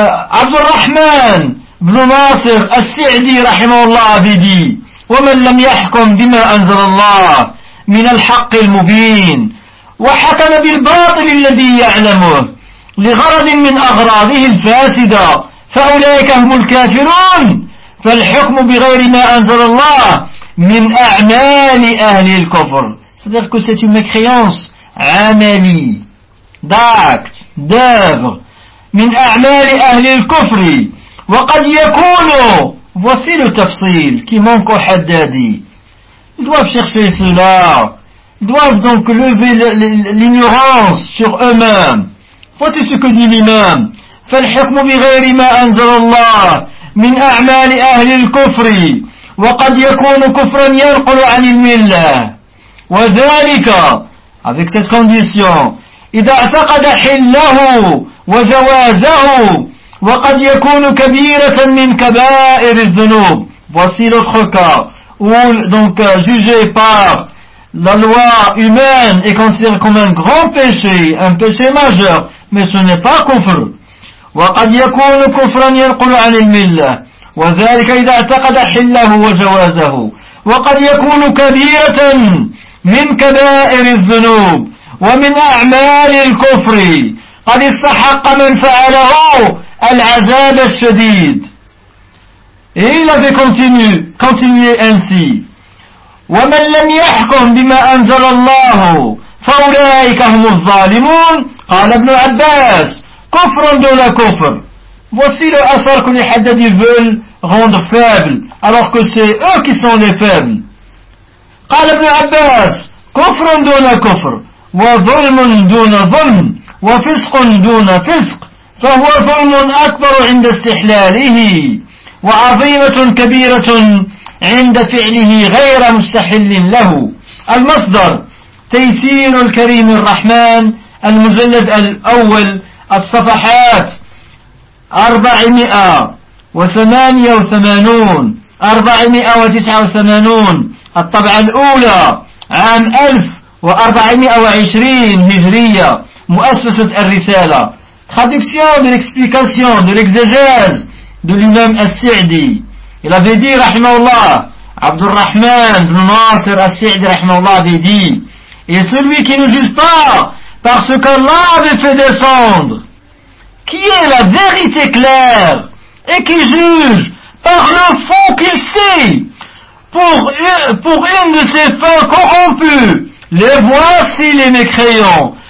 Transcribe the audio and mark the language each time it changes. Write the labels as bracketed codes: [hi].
[ar] Abdurrahman ibn Nasir al-Sa'di rahimahullah [fr] avait dit, [ar] ومن لم يحكم بما أنزل الله من الحق المبين وحكم بالباطل الذي يعلمه لغرض من أغراضه الفاسدة فأولئك هم الكافرون فالحكم بغير ما أنزل الله من أعمال أهل الكفر. [fr] C'est-à-dire que c'est une mécréance عملي d'acte, d'œuvre, [ar] من أعمال أهل الكفر, وقد يكون [fr] voici le tafsil qui manque au Haddadi. Ils doivent chercher cela. Ils doivent donc lever l'ignorance sur eux-mêmes. Voici ce que dit l'imam. [ar] فالحكم بغير ما أنزل الله من أعمال أهل الكفر وقد يكون كفرا ينقل عن الملة وذلك [fr] avec cette condition [ar] إذا اعتقد حله وجوازه وقد يكون كبيرة من كبائر الذنوب. [fr] Voici l'autre cas où donc jugé par la loi humaine est considéré comme un grand péché, un péché majeur, mais ce n'est pas kufr. [ar] وقد يكون كفرا ينقل عن الملة وذلك إذا اعتقد حله وجوازه وقد يكون كبيرة من كبائر الذنوب ومن أعمال الكفر قد استحق من فعله العذاب الشديد. [fr] Il avait continué ainsi. [ar] ومن لم يحكم بما أنزل الله فأولئك هم الظالمون. قال ابن عباس كفر دون كفر. [fr] Voici le hasard que les Haddadis veulent rendre faible, alors que c'est eux qui sont les faibles. [ar] قال ابن عباس كفر دون كفر وظلم دون ظلم وفسق دون فسق فهو ظلم أكبر عند استحلاله وعظيمة كبيرة عند فعله غير مستحل له. المصدر تيسير الكريم الرحمن المجلد الأول الصفحات 489 الطبعة الأولى عام 1420 هجرية مؤسسة الرسالة. [fr] Traduction de l'explication de l'exégèse de l'imam As-Si'di. Il avait dit rahimahullah, Abdul Rahman ibn Nasir As-Si'di rahimahullah avait dit: et celui qui ne juge pas par ce qu'Allah avait fait descendre, qui est la vérité claire et qui juge par le faux qu'il sait pour une de ses fins corrompues, les voici les mécréants.